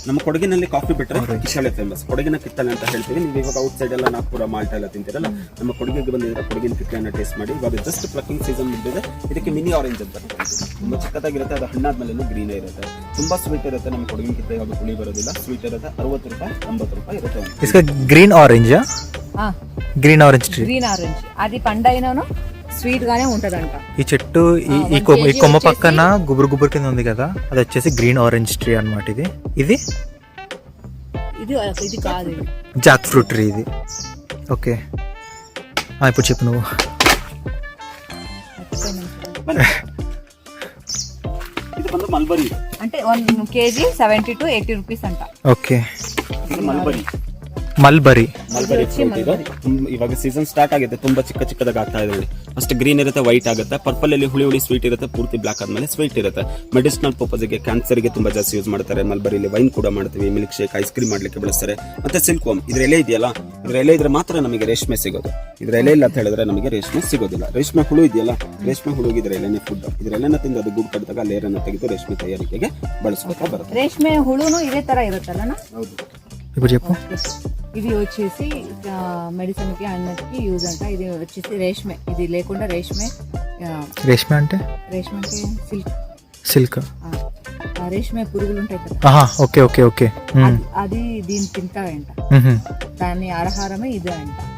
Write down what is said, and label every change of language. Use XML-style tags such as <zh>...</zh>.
<kn>ನಮ್ಮ ಕೊಡಗಿನಲ್ಲಿ ಕಾಫಿ ಬಿಟ್ಟರೆ ಕಿತ್ತಳೆ ಫೇಮಸ್. ಕೊಡಗಿನ ಕಿತ್ತಳೆ ಅಂತ ಹೇಳ್ತೀವಿ. ನೀವು ಇವಾಗ ಔಟ್ ಸೈಡ್ ಎಲ್ಲ ನಾಗ್ಪುರ, ಮಾಲ್ಟ ಎಲ್ಲ ತಿಂತೀರಲ್ಲ, ನಮ್ಮ ಕೊಡಗಿಗೆ ಬಂದಿದ್ರೆ ಕೊಡಗಿನ ಕಿತ್ತಳೆನ ಟೇಸ್ಟ್ ಮಾಡಿ. ಇವಾಗ ಜಸ್ಟ್ ಪ್ಲಕ್ಕಿಂಗ್ ಸೀಸನ್ ಮುಗಿದಿದೆ. ಇದಕ್ಕೆ ಮಿನಿ ಆರೆಂಜ್ ಅಂತ ತುಂಬಾ ಚಿಕ್ಕದಾಗಿರುತ್ತೆ. ಅದು ಹಣ್ಣಾದ್ಮೇಲೆ ಗ್ರೀನ್ ಇರುತ್ತೆ, ತುಂಬಾ ಸ್ವೀಟ್ ಇರುತ್ತೆ. ನಮ್ಮ ಕೊಡಗಿನ ಕಿತ್ತಳೆ ಯಾವುದು ಹುಳಿ ಬರೋದಿಲ್ಲ, ಸ್ವೀಟ್ ಇರುತ್ತೆ. 60 ರೂಪಾಯಿ 80 ರೂಪಾಯಿ ಇರುತ್ತೆ.</kn> <hi>इसका green orange</hi> <te>green orange tree. Green orange అది పండైనను స్వీట్ గానే ఉంటదంట. ఈ చెట్టు ఈ కొమ్మ పక్కన గుబురు గుబురు కింద ఉంది కదా, అది వచ్చేసి గ్రీన్ ఆరెంజ్ ట్రీ అన్నమాట. ఇది ఇది ఇది కాదు, జాక్ ఫ్రూట్ ట్రీ ఇది. ఓకే, ఇప్పుడు చెప్పు నువ్వు.</te> <kn>ಇದು ಬಂದು ಮಲ್ಬರಿ.</kn> <te>అంటే 1 kg 70 to 80 రూపీస్ అంట. ఓకే,</te> <kn>ಇದು ಮಲ್ಬರಿ.</kn> <te>మల్బరీ</te> <kn>ಫ್ರೂಟ್ ಇದು. ಇವಾಗ ಸೀಸನ್ ಸ್ಟಾರ್ಟ್ ಆಗಿದೆ, ತುಂಬಾ ಚಿಕ್ಕದಾಗಿ ಆಗ್ತಾ ಇದೆ ನೋಡಿ. ಫಸ್ಟ್ ಗ್ರೀನ್ ಇರುತ್ತೆ, ವೈಟ್ ಆಗುತ್ತೆ, ಪರ್ಪಲ್ ಅಲ್ಲಿ ಹುಳಿ ಸ್ವೀಟ್ ಇರುತ್ತೆ, ಪೂರ್ತಿ ಬ್ಲಾಕ್ ಆದ್ಮೇಲೆ ಸ್ವೀಟ್ ಇರುತ್ತೆ. ಮೆಡಿಸಿನಲ್ ಪರ್ಪಸ್ಗೆ, ಕ್ಯಾನ್ಸರ್ಗೆ ತುಂಬಾ ಜಾಸ್ತಿ ಯೂಸ್ ಮಾಡ್ತಾರೆ. ಮಲ್ಬರಿಲಿ ವೈನ್ ಕೂಡ ಮಾಡ್ತೀವಿ, ಮಿಲ್ಕ್ ಶೇಕ್, ಐಸ್ ಕ್ರೀಮ್ ಮಾಡ್ಲಿಕ್ಕೆ ಬಳಸ್ತಾರೆ. ಮತ್ತೆ ಸಿಲ್ಕ್ ವರ್ಮ್, ಇದ್ರ ಎಲೆ ಇದೆಯಲ್ಲ, ಇದ್ರ ಎಲೆ ಇದ್ರೆ ಮಾತ್ರ ನಮಗೆ ರೇಷ್ಮೆ ಸಿಗೋದು. ಇದ್ರ ಎಲೆ ಇಲ್ಲ ಅಂತ ಹೇಳಿದ್ರೆ ನಮಗೆ ರೇಷ್ಮೆ ಸಿಗೋದಿಲ್ಲ. ರೇಷ್ಮೆ ಹುಳು ಇದೆಯಲ್ಲ, ರೇಷ್ಮೆ ಹುಳುಗೆ ಇದ್ರ ಎಲೆನೇ ಫುಡ್. ಇದ್ರ ಎಲೆನ ತಿಂದು ಅದು ಗೂಡು ಕಟ್ಟಿದಾಗ ಲೇರನ್ನು ತೆಗೆದು ರೇಷ್ಮೆ ತಯಾರಿಕೆಗೆ ಬಳಸ್ಕೊತಾ ಬರುತ್ತೆ. ರೇಷ್ಮೆ ಹುಳುನು ಇದೇ ತರ ಇರುತ್ತಲ್ಲ. ಹೌದು.</kn> <te>ఇప్పుడు చెప్పు. ఇది వచ్చేసి మెడిసిన్ కి అన్నిటికి యూజ్ అంట. ఇది వచ్చేసి రేష్మే, ఇది లేకుండా రేష్మే. రేష్మే అంటే రేష్మే అంటే సిల్క్. సిల్క్. రేష్మే పురుగులు ఉంటాయి కదా. Okay okay okay. అది దీన్ని తింటాయంట. దాని ఆహారమే ఇదే అంట.</te>